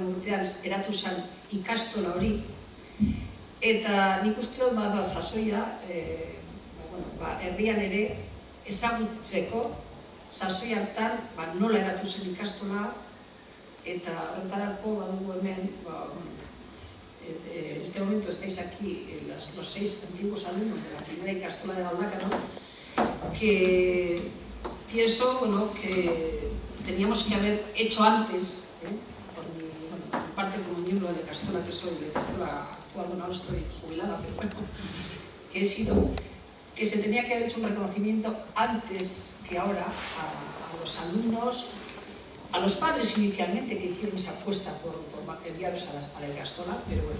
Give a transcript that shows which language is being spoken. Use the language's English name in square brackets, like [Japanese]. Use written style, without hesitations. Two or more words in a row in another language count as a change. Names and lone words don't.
[Basque] urtean eratu zen ikastola hori, eta nik uste dut sasoia, herrian ere ezagutzeko, sasoi hartan nola eratu zen ikastola, eta horretarako badugu hemen, [Spanish] en este momento estáis aquí los 6 antiguos alumnos de la primera ikastola de Galdakao, que pienso que teníamos que haber hecho antes, por mi parte como miembro de la ikastola que soy, de la ikastola actual, ahora estoy jubilada, pero bueno, que he sido, que se tenía que haber hecho un reconocimiento antes que ahora a los alumnos, a los padres inicialmente que hicieron esa apuesta por enviarlos a la ikastola, pero bueno.